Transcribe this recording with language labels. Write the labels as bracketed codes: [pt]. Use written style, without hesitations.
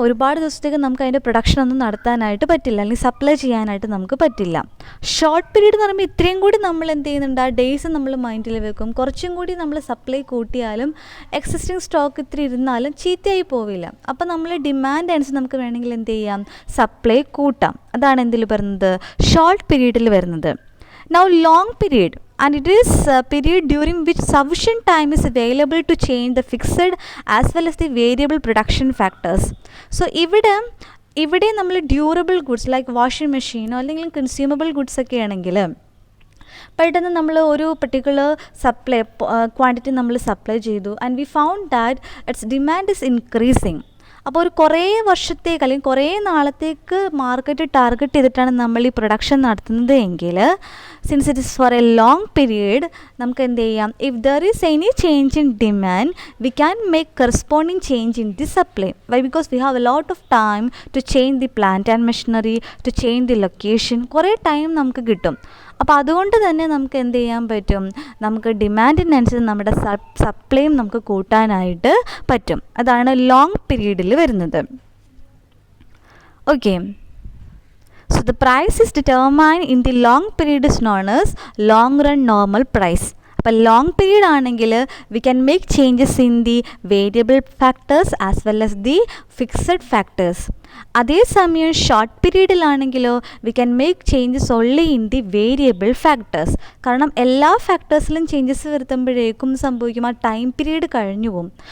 [ml] ഒരുപാട് ദിവസത്തേക്ക് നമുക്ക് അതിൻ്റെ പ്രൊഡക്ഷൻ ഒന്നും നടത്താനായിട്ട് പറ്റില്ല, അല്ലെങ്കിൽ സപ്ലൈ ചെയ്യാനായിട്ട് നമുക്ക് പറ്റില്ല. ഷോർട്ട് പീരീഡ് എന്ന് പറയുമ്പോൾ ഇത്രയും കൂടി നമ്മൾ എന്ത് ചെയ്യുന്നുണ്ട്? ആ ഡേയ്സ് നമ്മൾ മൈൻഡിൽ വെക്കും. കുറച്ചും കൂടി നമ്മൾ സപ്ലൈ കൂട്ടിയാലും എക്സിസ്റ്റിംഗ് സ്റ്റോക്ക് ഇത്തിരി ഇരുന്നാലും ചീത്തയായി പോവില്ല. അപ്പോൾ നമ്മൾ ഡിമാൻഡ് അനുസരിച്ച് നമുക്ക് വേണമെങ്കിൽ എന്ത് ചെയ്യാം? സപ്ലൈ കൂട്ടാം. അതാണ് എന്തിൽ വരുന്നത്? ഷോർട്ട് പീരീഡിൽ വരുന്നത്. [en] Now long period, and it is a period during which sufficient time is available to change the fixed as well as the variable production factors. [ml] So ഇവിടെ നമ്മൾ ഡ്യൂറബിൾ ഗുഡ്സ് ലൈക്ക് വാഷിംഗ് മെഷീനോ അല്ലെങ്കിൽ consumable goods ഒക്കെ ആണെങ്കിൽ പെട്ടെന്ന് നമ്മൾ ഒരു particular quantity നമ്മൾ supply ചെയ്തു [en] And we found that its demand is increasing. [ml] അപ്പോൾ ഒരു കുറേ വർഷത്തേക്ക് അല്ലെങ്കിൽ കുറേ നാളത്തേക്ക് മാർക്കറ്റ് ടാർഗറ്റ് ചെയ്തിട്ടാണ് നമ്മൾ ഈ പ്രൊഡക്ഷൻ നടത്തുന്നത് എങ്കിൽ, [en] since it is for a long period, [ml] നമുക്ക് എന്ത് ചെയ്യാം? [en] If there is any change in demand we can make corresponding change in the supply. Why? Because we have a lot of time to change the plant and machinery, to change the location. [ml] കുറേ time നമുക്ക് കിട്ടും. അപ്പോൾ അതുകൊണ്ട് തന്നെ നമുക്ക് എന്ത് ചെയ്യാൻ പറ്റും? നമുക്ക് ഡിമാൻഡിനനുസരിച്ച് നമ്മുടെ സപ്ലൈയും നമുക്ക് കൂട്ടാനായിട്ട് പറ്റും. അതാണ് ലോങ് പീരീഡിൽ വരുന്നത്. [en] Okay, so the price is determined in the long period is known as long run normal price. [ml] അപ്പോൾ ലോങ് പീരീഡ് ആണെങ്കിൽ [en] We can make changes in the variable factors as well as the fixed factors. [ml] അതേസമയം short പീരീഡിലാണെങ്കിലോ [en] We can make changes only in the variable factors. [ml] കാരണം എല്ലാ ഫാക്ടേഴ്സിലും changes വരുത്തുമ്പോഴേക്കും സംഭവിക്കും, ആ time period കഴിഞ്ഞു പോകും.